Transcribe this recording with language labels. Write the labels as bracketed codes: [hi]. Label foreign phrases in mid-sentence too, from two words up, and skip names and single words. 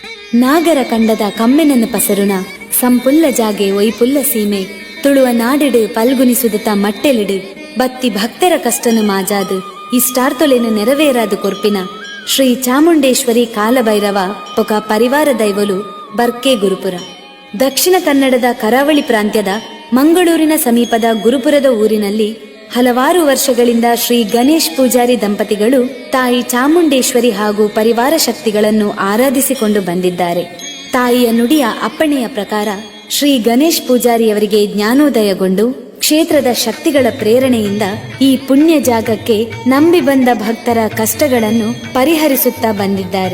[tcy] ನಾಗರ ಕಂಡದ ಕಮ್ಮೆನನ್ನು ಪಸರುಣ ಸಂಪುಲ್ಲ ಜಾಗೆ ಒಯ್ಪುಲ್ಲ ಸೀಮೆ ತುಳುವ ನಾಡಿಡು ಪಲ್ಗುನಿಸುದತ ಮಟ್ಟೆಲಿಡು ಬತ್ತಿ ಭಕ್ತರ ಕಷ್ಟನು ಮಾಜಾದು ಇಷ್ಟಾರ್ತೊಲೆನು ನೆರವೇರಾದು ಕೊರ್ಪಿನ ಶ್ರೀ ಚಾಮುಂಡೇಶ್ವರಿ ಕಾಲಭೈರವ ಪೊಕ ಪರಿವಾರ ದೈವಲು ಬರ್ಕೆ ಗುರುಪುರ. [kn] ದಕ್ಷಿಣ ಕನ್ನಡದ ಕರಾವಳಿ ಪ್ರಾಂತ್ಯದ ಮಂಗಳೂರಿನ ಸಮೀಪದ ಗುರುಪುರದ ಊರಿನಲ್ಲಿ ಹಲವಾರು ವರ್ಷಗಳಿಂದ ಶ್ರೀ ಗಣೇಶ್ ಪೂಜಾರಿ ದಂಪತಿಗಳು ತಾಯಿ ಚಾಮುಂಡೇಶ್ವರಿ ಹಾಗೂ ಪರಿವಾರ ಶಕ್ತಿಗಳನ್ನು ಆರಾಧಿಸಿಕೊಂಡು ಬಂದಿದ್ದಾರೆ. ತಾಯಿಯ ನುಡಿಯ ಅಪ್ಪಣೆಯ ಪ್ರಕಾರ ಶ್ರೀ ಗಣೇಶ್ ಪೂಜಾರಿಯವರಿಗೆ ಜ್ಞಾನೋದಯಗೊಂಡು ಕ್ಷೇತ್ರದ ಶಕ್ತಿಗಳ ಪ್ರೇರಣೆಯಿಂದ ಈ ಪುಣ್ಯ ಜಾಗಕ್ಕೆ ನಂಬಿ ಬಂದ ಭಕ್ತರ ಕಷ್ಟಗಳನ್ನು ಪರಿಹರಿಸುತ್ತಾ ಬಂದಿದ್ದಾರೆ.